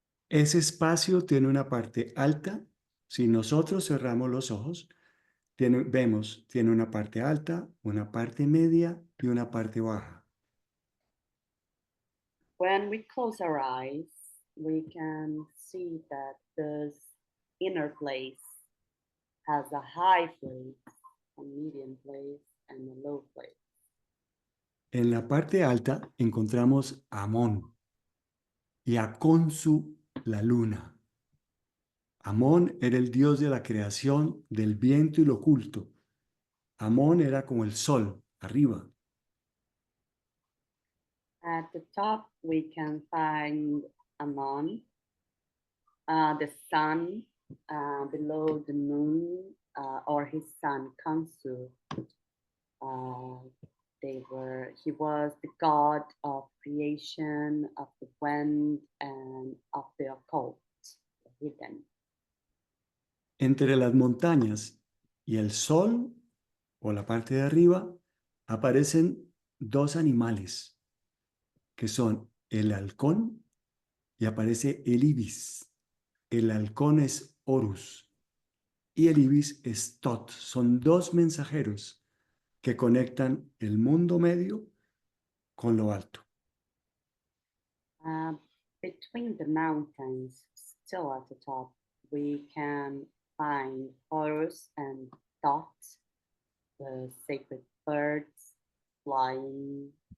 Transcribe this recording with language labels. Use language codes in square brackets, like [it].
[es] Ese espacio tiene una parte alta. Si nosotros cerramos los ojos, tiene una parte alta, una parte media y una parte baja. [en] When we close our eyes, we can see that this inner place has a high place, a medium place, and a low place. [es] En la parte alta encontramos a Amón y a Khonsu, la luna. Amón era el dios de la creación, del viento y lo oculto. Amón era como el sol, arriba. [en] At the top, we can find Amon, the sun, below the moon, or his son Khonsu. He was the god of creation, of the wind, and of the occult, the hidden. [es] Entre las montañas y el sol, o la parte de arriba, aparecen dos animales, que son el halcón y aparece el ibis. El halcón es Horus y el ibis es Tot. Son dos mensajeros que conectan el mundo medio con lo alto. [en] Between the mountains, still at the top, we can find Horus and Thoth, the sacred birds flying.